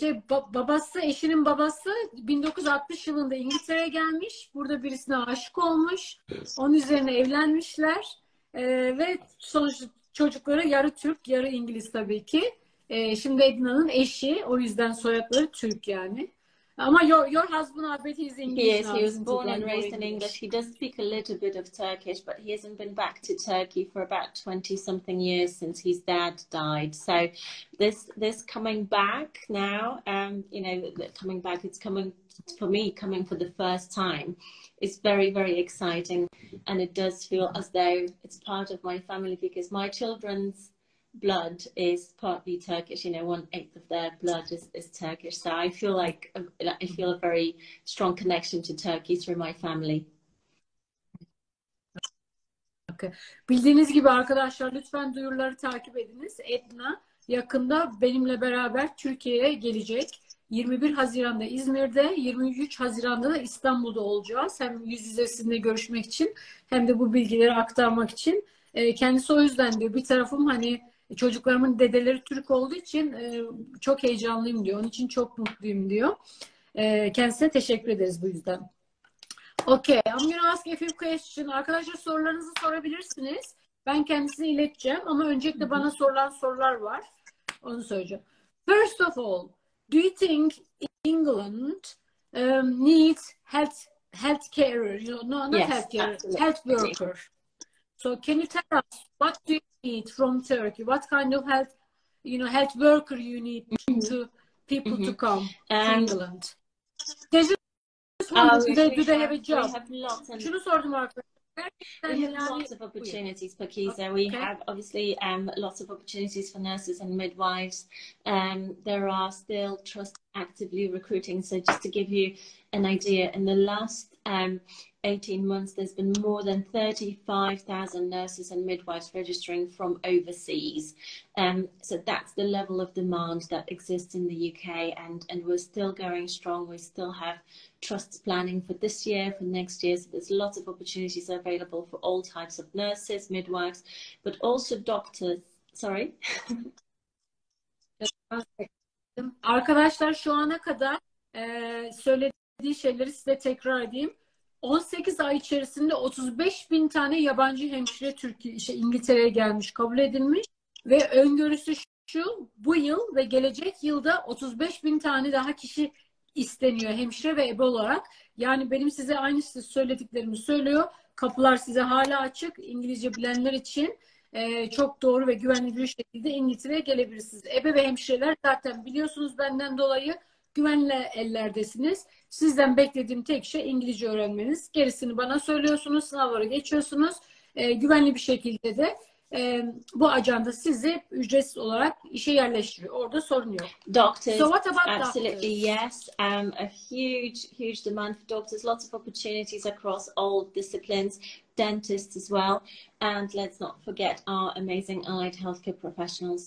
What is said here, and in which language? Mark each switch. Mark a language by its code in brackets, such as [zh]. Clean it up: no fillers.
[tr] Babası, eşinin babası 1960 yılında İngiltere'ye gelmiş. Burada birisine aşık olmuş. Onun üzerine evlenmişler. Ve sonuçta çocukları yarı Türk, yarı İngiliz tabii ki. Şimdi Edna'nın eşi. O yüzden soyadları Türk yani. [en] Ama your husband, I bet he's English. Yes, he was born and raised in English. He does speak a little bit of Turkish, but he hasn't been back to Turkey for about 20-something years since his dad died. So this coming back now, coming back, it's coming for me, coming for the first time. It's very, very exciting, and it does feel as though it's part of my family because my children's blood is partly Turkish. 1/8 of their blood is Turkish. So I feel a very strong connection to Turkey through my family. Okay. [tr] Bildiğiniz gibi arkadaşlar, lütfen duyuruları takip ediniz. Edna yakında benimle beraber Türkiye'ye gelecek. 21 Haziran'da İzmir'de, 23 Haziran'da da İstanbul'da olacağız. Hem yüz yüze sizinle görüşmek için hem de bu bilgileri aktarmak için. Kendisi o yüzden diyor, bir tarafım hani çocuklarımın dedeleri Türk olduğu için çok heyecanlıyım diyor. Onun için çok mutluyum diyor. Kendisine teşekkür ederiz bu yüzden. [en] Okay, I'm gonna ask a few questions. [tr] Arkadaşlar sorularınızı sorabilirsiniz. Ben kendisine ileteceğim ama öncelikle bana sorulan sorular var. Onu söyleyeceğim. [en] First of all, do you think England needs health carer? Not yes, health carer, absolutely. health worker. So can you tell us what do you need from Turkey? What kind of health worker you need to people to come to England? They just do they have a job? We have lots [tr] Şunu sordum arkadaşlar. [en] We have lots of opportunities, Pakiza. We have obviously lots of opportunities for nurses and midwives. There are still trusts actively recruiting. So just to give you an idea, in the last 18 months, there's been more than 35,000 nurses and midwives registering from overseas. So that's the level of demand that exists in the UK, and we're still going strong. We still have trusts planning for this year, for next year. So there's lots of opportunities available for all types of nurses, midwives, but also doctors. Sorry. [tr] Arkadaşlar şu ana kadar söylediği şeyleri size tekrar edeyim. 18 ay içerisinde 35.000 tane yabancı hemşire İngiltere'ye gelmiş, kabul edilmiş ve öngörüsü şu, bu yıl ve gelecek yılda 35.000 tane daha kişi isteniyor hemşire ve ebe olarak. Yani benim size aynı söylediklerimi söylüyor. Kapılar size hala açık, İngilizce bilenler için. çok doğru ve güvenli bir şekilde İngiltere'ye gelebilirsiniz. Ebe ve hemşireler zaten biliyorsunuz benden dolayı güvenli ellerdesiniz. Sizden beklediğim tek şey İngilizce öğrenmeniz. Gerisini bana söylüyorsunuz, sınavları geçiyorsunuz. Güvenli bir şekilde de bu ajanda sizi ücretsiz olarak işe yerleştiriyor. Orada sorun yok. [en] Doctors, so what about absolutely doctors? yes. A huge demand for doctors. Lots of opportunities across all disciplines. Dentists as well, and let's not forget our amazing allied healthcare professionals.